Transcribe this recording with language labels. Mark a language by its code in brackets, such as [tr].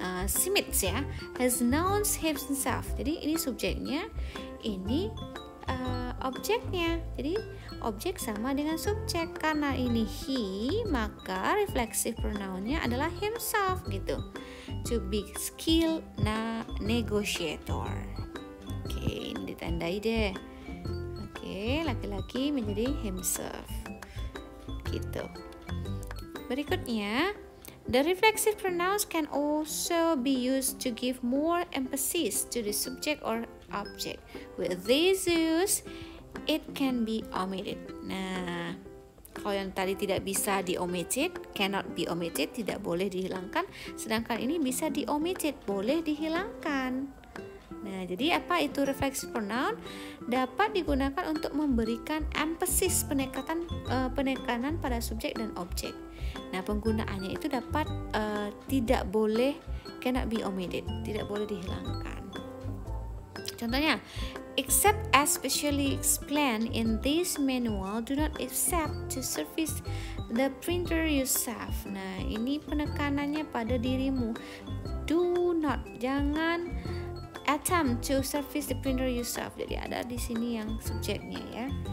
[en] Smith ya has announced himself. [id] Jadi ini subjeknya, ini objeknya. Jadi objek sama dengan subjek. Karena ini he, maka reflexive pronounnya adalah himself gitu. [en] To be skilled negotiator. [id] Oke, ini ditandai deh. Oke, laki-laki menjadi himself. Gitu. [en] Berikutnya, the reflexive pronouns can also be used to give more emphasis to the subject or object. With this use, it can be omitted. [id] Nah, kalau yang tadi tidak bisa di-omitted, [en] cannot be omitted, [id] tidak boleh dihilangkan. Sedangkan ini bisa di-omitted, boleh dihilangkan. Nah, jadi apa itu reflexive pronoun? Dapat digunakan untuk memberikan emphasis, penekanan pada subjek dan objek. Nah, penggunaannya itu dapat tidak boleh, [en] cannot be omitted, [id] tidak boleh dihilangkan. [en] Contohnya, except as specially explained in this manual, do not accept to service the printer yourself. [id] Nah, ini penekanannya pada dirimu. [en] Do not, [id] jangan [en] attempt to service the printer yourself. [id] Jadi ada di sini yang subjeknya ya.